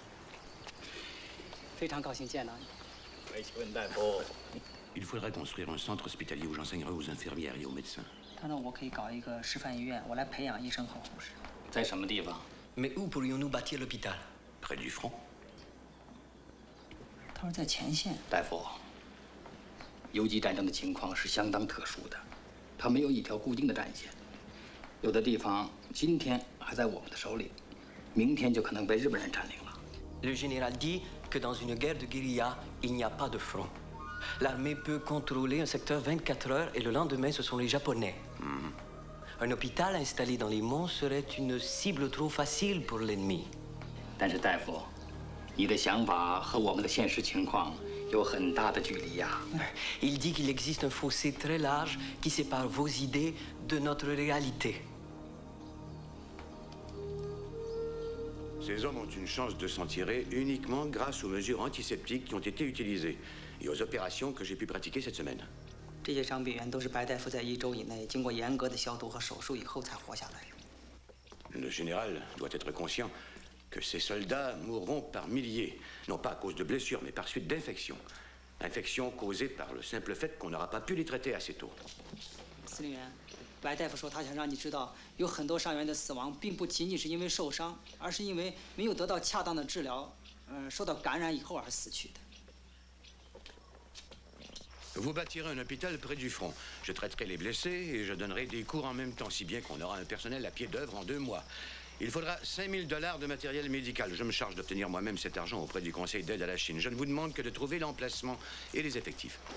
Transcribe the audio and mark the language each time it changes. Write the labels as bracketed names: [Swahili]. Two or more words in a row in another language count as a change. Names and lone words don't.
[French] Il faudrait construire un centre hospitalier où j'enseignerai aux infirmières et aux médecins. Mais où pourrions-nous bâtir l'hôpital? Près du front. [Chinese] 他说在前线。大夫，游击战争的情况是相当特殊的，它没有一条固定的战线，有的地方今天还在我们的手里，明天就可能被日本人占领了。 [French] Le général dit que dans une guerre de guérilla, il n'y a pas de front. L'armée peut contrôler un secteur 24 heures et le lendemain, ce sont les Japonais. Un hôpital installé dans les monts serait une cible trop facile pour l'ennemi. [Chinese] 但是大夫，你的想法和我们的现实情况有很大的距离呀。 [French] Il dit qu'il existe un fossé très large qui sépare vos idées de notre réalité. Ces hommes ont une chance de s'en tirer uniquement grâce aux mesures antiseptiques qui ont été utilisées et aux opérations que j'ai pu pratiquer cette semaine. [Chinese] 这些伤病员都是白大夫在1周以内经过严格的消毒和手术以后才活下来。 [French] Le général doit être conscient que ces soldats mourront par milliers, non pas à cause de blessures, mais par suite d'infections. Infections causées par le simple fait qu'on n'aura pas pu les traiter assez tôt. [Chinese] 司令员，白大夫说他想让你知道，有很多伤员的死亡并不仅仅是因为受伤，而是因为没有得到恰当的治疗，受到感染以后而死去的。 [French] Vous bâtirez un hôpital près du front. Je traiterai les blessés et je donnerai des cours en même temps, si bien qu'on aura un personnel à pied d'œuvre en 2 mois. Il faudra $5000 de matériel médical. Je me charge d'obtenir moi-même cet argent auprès du Conseil d'aide à la Chine. Je ne vous demande que de trouver l'emplacement et les effectifs.